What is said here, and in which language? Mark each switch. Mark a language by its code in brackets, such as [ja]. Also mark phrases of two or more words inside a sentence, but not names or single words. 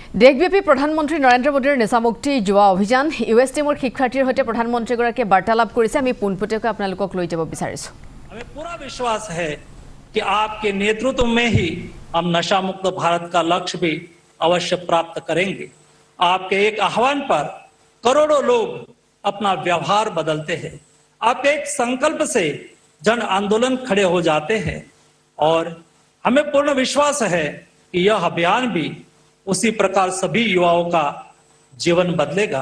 [as] দেশব্যাপী প্ৰধানমন্ত্ৰী নৰেন্দ্ৰ মোদীৰ নিচামুক্তি যুৱা অভিযান ইউএছ টিমৰ শিক্ষাৰ্থীৰ সৈতে প্ৰধানমন্ত্ৰীগৰাকীয়ে বাৰ্তালাপ কৰিছে। আমি পোনপটীয়াকৈ আপোনালোকক লৈ যাব বিচাৰিছো। [hi] हमें पूरा विश्वास है कि आपके नेतृत्व में ही हम नशा मुक्त भारत का लक्ष्य भी अवश्य प्राप्त करेंगे। आपके एक आह्वान पर करोड़ों लोग अपना व्यवहार बदलते हैं। आपके एक संकल्प से जन आंदोलन खड़े हो जाते हैं और हमें पूर्ण विश्वास है कि यह अभियान भी उसी प्रकार सभी युवाओं का जीवन बदलेगा।